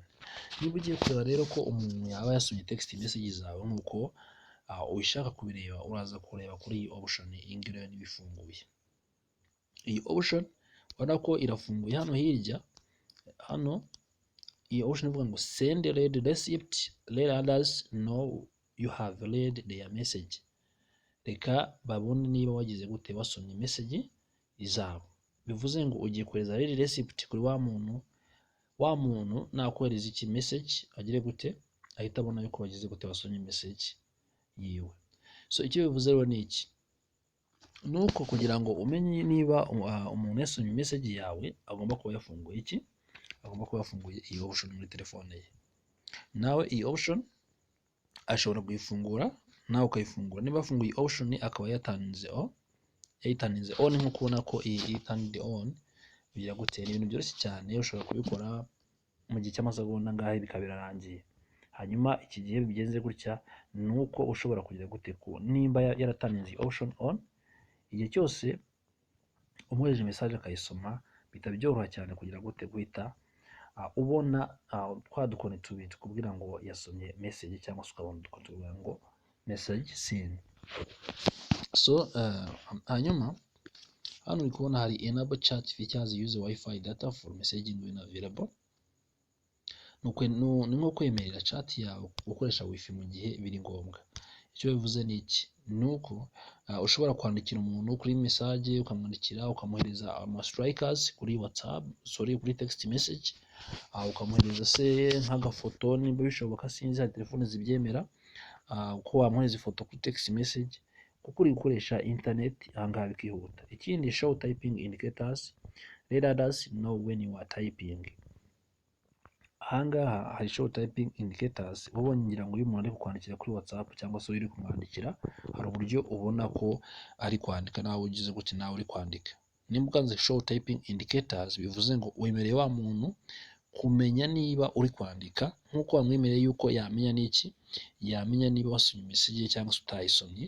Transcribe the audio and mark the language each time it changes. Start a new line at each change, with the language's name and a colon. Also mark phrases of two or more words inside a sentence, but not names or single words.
Kinyarwanda: Niba ugiye kureba rero ko umuntu yaba yasomye
English: text message
Kinyarwanda: zawe nk'uko ubishaka kubireba, uraza kureba kuri iyi option. Iyi ngiyi rero niba ifunguye, iyi option urabona ko irafunguye hano hirya. Hano iyi option ivuga ngo
English: send read receipt, let others know you have read their message.
Kinyarwanda: Reka babone niba wagize gute wasomye message zabo. Bivuze ngo ugiye kohereza
English: read receipt
Kinyarwanda: kuri wa muntu nakohereza iki message agire gute ahita abona yuko wagize gute wasomye message yiwe. So icyo bivuze rero ni iki, nuko kugira ngo umenye niba umuntu yasomye message yawe agomba kuba yafunguye iki, agomba kuba yafunguye iyi option muri telefone ye. Nawe iyi option ashobora kuyifungura, nawe ukayifungura. Niba afunguye option akaba yayitanze on, nk'uko ubona ko iyi
English: turned on,
Kinyarwanda: bigira gute, ni ibintu byoroshye cyane. Ushobora kubikora mu gihe cy'amasegonda ngahe bikaba birarangiye. Hanyuma iki gihe bigenze gutya, nuko ushobora kugira gute ko nimba yaratanze
English: option on,
Kinyarwanda: igihe cyose umwohereje message akayisoma, bita byoroha cyane kugira gute guhita ubona twa dukoni tubiri tukubwira ngo yasomye message, cyangwa se ukabona udukoni tukubwira ngo
English: message seen. So
Kinyarwanda: hanyuma hano uri kubona hari
English: enable chat features, use wifi data for messaging when available.
Kinyarwanda: Ni nko kwemerera chat yawe gukoresha wifi mu gihe biri ngombwa. Icyo bivuze ni iki, nuko ushobora kwandikira umuntu kuri message, ukamwandikira ukamuhereza ama strikers kuri WhatsApp, kuri
English: text message,
Kinyarwanda: ukamuhereza se nk'agafoto nimba bishoboka, sinzi hari telefone zibyemera, ko wamwohereza ifoto kuri
English: text message
Kinyarwanda: kuko uri gukoresha internet, ahangaha bikihuta. Ikindi,
English: show typing indicators, let others know when you are typing.
Kinyarwanda: Ahangaha hari
English: show typing indicators,
Kinyarwanda: ubonye ngira ngo uyu muntu ari kukwandikira kuri WhatsApp cyangwa se uri kumwandikira, hari uburyo ubona ko ari kwandika nawe ugize gute nawe uri kwandika. Nimba ukanze
English: show typing indicators,
Kinyarwanda: bivuze ngo wemereye wa muntu kumenya niba uri kwandika, nk'uko wamwemereye yuko yamenya n'iki, yamenya niba wasomye message cyangwa se utayisomye.